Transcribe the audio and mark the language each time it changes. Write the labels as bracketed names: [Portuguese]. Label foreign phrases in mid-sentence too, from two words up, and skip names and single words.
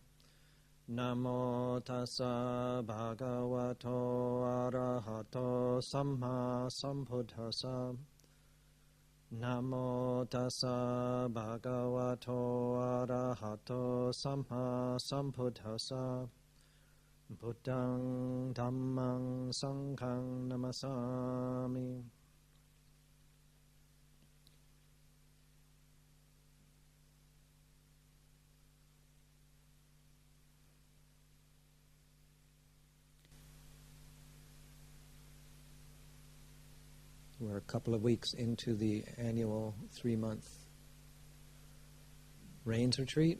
[Pali] Namo tassa bhagavato arahato samma sambuddhassa. Namo tassa bhagavato arahato samma sambuddhassa. Buddhang dhammang sanghang namasami. [English] We're a couple of weeks into the annual 3-month rains retreat.